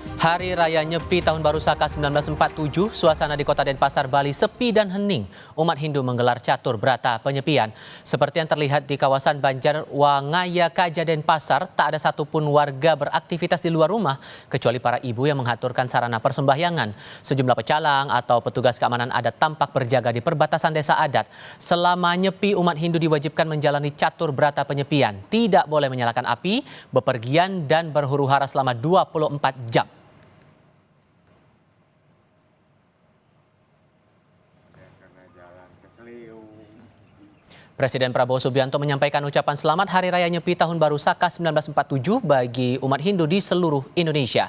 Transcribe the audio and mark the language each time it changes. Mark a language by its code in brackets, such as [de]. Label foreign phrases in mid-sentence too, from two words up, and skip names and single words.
[id] Hari Raya Nyepi Tahun Baru Saka 1947, suasana di Kota Denpasar, Bali sepi dan hening. Umat Hindu menggelar catur berata penyepian. Seperti yang terlihat di kawasan Banjar Wangaya Kaja Denpasar, tak ada satupun warga beraktivitas di luar rumah, kecuali para ibu yang mengaturkan sarana persembahyangan. Sejumlah pecalang atau petugas keamanan adat tampak berjaga di perbatasan desa adat. Selama Nyepi, umat Hindu diwajibkan menjalani catur berata penyepian. Tidak boleh menyalakan api, bepergian, dan berhuru-hara selama 24 jam. Presiden Prabowo Subianto menyampaikan ucapan selamat Hari Raya Nyepi Tahun Baru Saka 1947 bagi umat Hindu di seluruh Indonesia.